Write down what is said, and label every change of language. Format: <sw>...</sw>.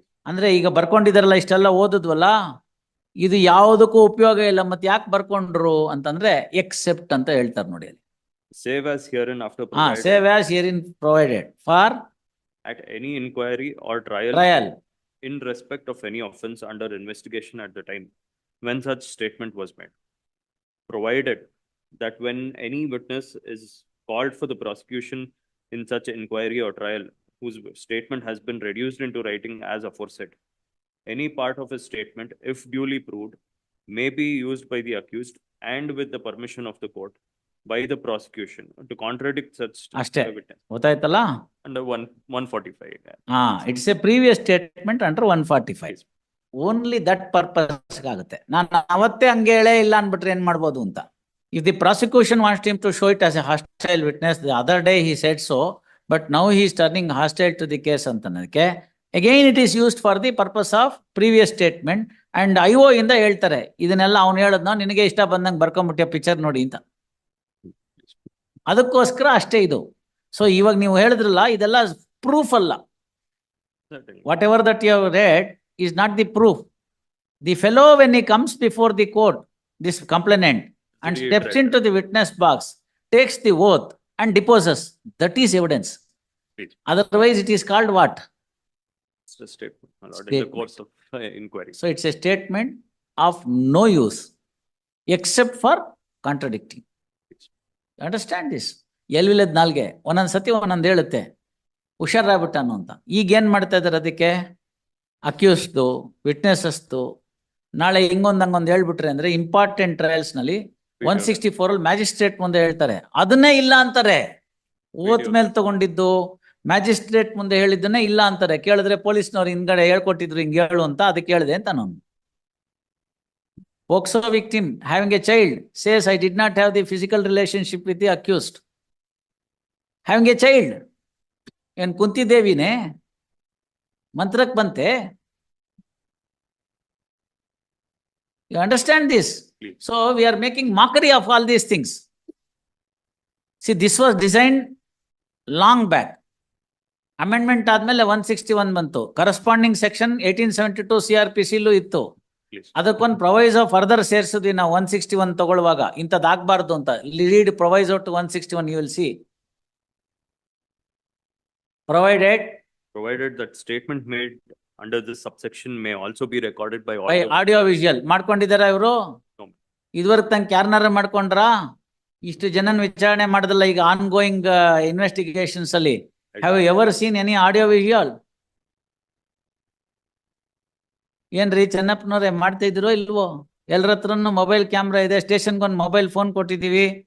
<kn>ಅಂದ್ರೆ ಈಗ ಬರ್ಕೊಂಡಿದಾರಲ್ಲ ಇಷ್ಟೆಲ್ಲ ಓದಿದ್ವಲ್ಲ, ಇದು ಯಾವುದಕ್ಕೂ ಉಪಯೋಗ ಇಲ್ಲ, ಮತ್ತೆ ಯಾಕೆ ಬರ್ಕೊಂಡ್ರು ಅಂತಂದ್ರೆ ಎಕ್ಸೆಪ್ಟ್ ಅಂತ ಹೇಳ್ತಾರೆ ನೋಡಿ ಅಲ್ಲಿ.</kn> <en>Save as herein after provided. Save as herein provided for at any inquiry or trial in respect of any offence under investigation at the time when such statement was made, provided that when any witness is called for the prosecution in such inquiry or trial whose statement has been reduced into writing as aforesaid, any part of his statement, if duly proved, may be used by the accused and with the permission of the court by the prosecution to contradict such witness.</en> <kn>ಗೊತ್ತಾಯ್ತಲ್ಲ?</kn> <en>Under 145. It's a previous statement under 145. Only that purpose ಆಗುತ್ತೆ.</en> <kn>ನಾನು ಅವತ್ತೇ ಹಂಗೆ ಹೇಳೇ ಇಲ್ಲ ಅನ್ಬಿಟ್ರೆ ಏನ್ ಮಾಡ್ಬೋದು ಅಂತ.</kn> <en>If the prosecution wants him to show it as a hostile witness, the other day he said so, but now he is turning hostile to the case</en> <kn>ಅಂತನಕ್ಕೆ,</kn> <en>again it is used for the purpose of previous statement, and IO</en> <kn>ಇಂದ ಹೇಳ್ತಾರೆ ಇದನ್ನೆಲ್ಲ ಅವ್ನು ಹೇಳದ್ನ ನಿನಗೆ ಇಷ್ಟ ಬಂದಂಗೆ ಬರ್ಕೊಂಡ್ಬಿಟ್ಟೆ picture ನೋಡಿ ಅಂತ. ಅದಕ್ಕೋಸ್ಕರ ಅಷ್ಟೇ ಇದು. ಸೊ ಇವಾಗ ನೀವು ಹೇಳಿದ್ರಲ್ಲ, ಇದೆಲ್ಲ ಪ್ರೂಫ್ ಅಲ್ಲ.</kn> <en>Whatever that you have read is not the proof. The fellow, when he comes before the court, this complainant, and steps into the witness box, takes the oath and deposes, that is evidence. Otherwise it is called what? It's a statement in the course of inquiry. So it's a statement of no use except for contradicting. Understand this?</en> <kn>ಎಲ್ವಿಲ್ಲದ ನಾಲ್ಗೆ ಒಂದೊಂದ್ ಸತಿ ಒಂದೊಂದು ಹೇಳುತ್ತೆ, ಹುಷಾರಾಗ್ಬಿಟ್ಟಾನು ಅಂತ. ಈಗ ಏನ್ ಮಾಡ್ತಾ ಇದಾರೆ ಅದಕ್ಕೆ? ಅಕ್ಯೂಸ್ದು, ವಿಟ್ನೆಸಸ್ದು ನಾಳೆ ಹಿಂಗೊಂದ್ ಹಂಗೊಂದು ಹೇಳ್ಬಿಟ್ರೆ ಅಂದ್ರೆ ಇಂಪಾರ್ಟೆಂಟ್ ಟ್ರಯಲ್ಸ್ ನಲ್ಲಿ 164 ಅಲ್ಲಿ ಮ್ಯಾಜಿಸ್ಟ್ರೇಟ್ ಮುಂದೆ ಹೇಳ್ತಾರೆ, ಅದನ್ನೇ ಇಲ್ಲ ಅಂತಾರೆ. ಓತ್ ಮೇಲೆ ತಗೊಂಡಿದ್ದು ಮ್ಯಾಜಿಸ್ಟ್ರೇಟ್ ಮುಂದೆ ಹೇಳಿದ್ದನ್ನೇ ಇಲ್ಲ ಅಂತಾರೆ. ಕೇಳಿದ್ರೆ ಪೊಲೀಸ್ನವ್ರು ಹಿಂದ್ಗಡೆ ಹೇಳ್ಕೊಟ್ಟಿದ್ರು ಹಿಂಗೆ ಹೇಳು ಅಂತ, ಅದಕ್ಕೆ ಹೇಳಿದೆ ಅಂತ ನಾನು.</kn> <en>Poxo victim having a child says, I did not have the physical relationship with the accused. Having a child.</en> <kn>ಏನ್ ಕುಂತಿದ್ದೇವಿನೇ ಮಂತ್ರಕ್ ಬಂತೆ?</kn> <en>You understand this? So we are making mockery of all these things. See, this was designed long back.</en> <kn>Amendment ಆದ್ಮೇಲೆ 161 ಬಂತು. Corresponding section 1872 CRPC ಲೂ ಇತ್ತು. ಅದಕ್ಕೊಂದು ಪ್ರೊವೈಸೋ further ಸೇರಿಸಿದ್ವಿ ನಾವು 161 ತಗೊಳ್ಳುವಾಗ, ಇಂಥದ್ದು ಆಗ್ಬಾರ್ದು ಅಂತ.</kn> <en>Read proviso to 161, you will see. Provided that statement made under this subsection may also be recorded by audio visual.</en> <kn>ಮಾಡ್ಕೊಂಡಿದಾರ ಇವರು? ಇದುವರೆಗೆ ತಂಕ್ ಯಾರನ್ನಾರ ಮಾಡ್ಕೊಂಡ್ರ? ಇಷ್ಟು ಜನನ್ ವಿಚಾರಣೆ ಮಾಡದಲ್ಲ ಈಗ ಆನ್ ಗೋಯಿಂಗ್ ಇನ್ವೆಸ್ಟಿಗೇಷನ್ಸ್ ಅಲ್ಲಿ.</kn> <en>Have you ever seen any audio visual?</en> <kn>ಏನ್ರಿ ಚೆನ್ನಪ್ಪನವ್ರೆ ಮಾಡ್ತಾ ಇದ್ರೋ ಇಲ್ವೋ? ಎಲ್ಲರ ಹತ್ರನು ಮೊಬೈಲ್ ಕ್ಯಾಮ್ರಾ ಇದೆ, ಸ್ಟೇಷನ್ಗೊಂದು ಮೊಬೈಲ್ ಫೋನ್ ಕೊಟ್ಟಿದೀವಿ.</kn>